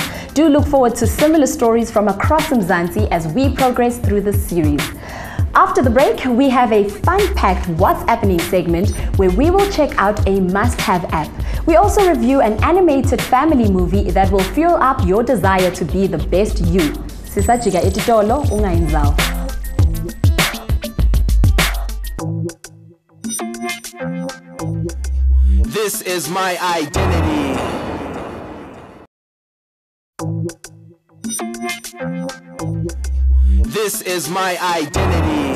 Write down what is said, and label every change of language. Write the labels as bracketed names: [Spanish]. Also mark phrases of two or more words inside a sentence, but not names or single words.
[English] Do look forward to similar stories from across Mzansi as we progress through this series. After the break, we have a fun-packed What's Happening segment where we will check out a must-have app. We also review an animated family movie that will fuel up your desire to be the best you. [Swati] Sisajika etitolo ungayinzawo. [English] This is my identity. This is my identity.